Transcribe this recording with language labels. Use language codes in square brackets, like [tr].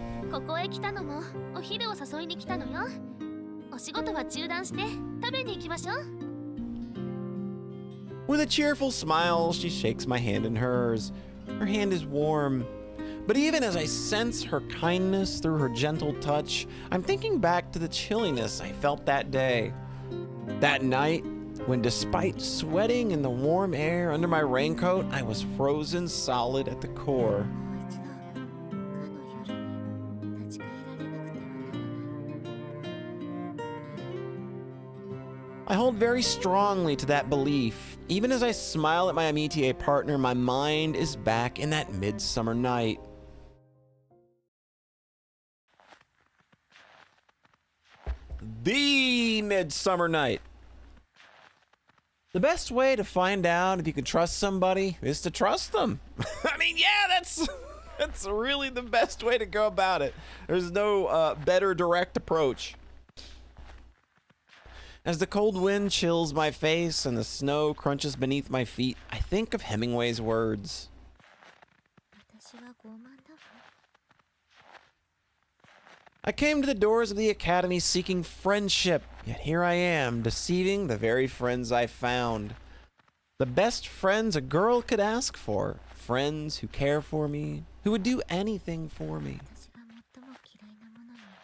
[ja] ここへ来たのもお昼を誘いに来たのよ。お仕事は中断して食べに行きましょう。 [en] With a cheerful smile, she shakes my hand in hers. Her hand is warm. But even as I sense her kindness through her gentle touch, I'm thinking back to the chilliness I felt that day. That night, when despite sweating in the warm air under my raincoat, I was frozen solid at the core. [ja] もう一度かの夜に立ち返られなくてはならない。 [en] I hold very strongly to that belief. Even as I smile at my amitié partner, my mind is back in that midsummer night. The midsummer night. The best way to find out if you can trust somebody is to trust them. I mean, yeah, that's really the best way to go about it. There's no better direct approach. As the cold wind chills my face and the snow crunches beneath my feet, I think of Hemingway's words. [ja] 私は傲慢だわ。 [en] I came to the doors of the academy seeking friendship, yet here I am, deceiving the very friends I found. The best friends a girl could ask for. Friends who care for me, who would do anything for me. [ja] 私が最も嫌いなものに。